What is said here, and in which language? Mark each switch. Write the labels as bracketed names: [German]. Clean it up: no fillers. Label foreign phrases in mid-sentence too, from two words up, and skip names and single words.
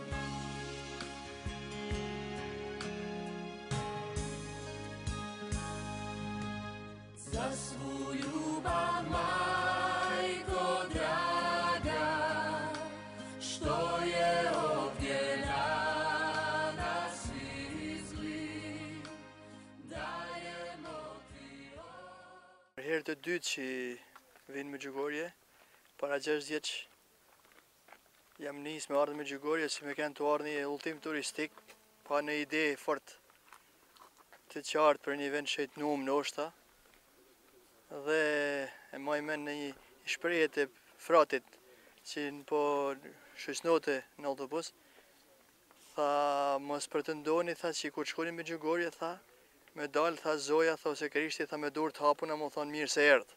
[Croatian] Za svu ljubav, Majko draga, što je ovdje na nas izli, dajemo ti [Albanian] Herë të dytë që vinë në Gjugorje, para 6 vjeç jam nis me ardhmë në Gjugorje si me kanë të ardhë një udhëtim turistik, pa në ide fort të qartë për një vend që të numë ndoshta, dhe e maj men në një shprehje të fratit që në po shoqënote në autobus, tha mos pretendoni, tha që kur shkoni me Gjugorje, tha me dalë, tha zoja, tha ose Krishti, tha me dur të hapuna, më thonë mirë se erdhë.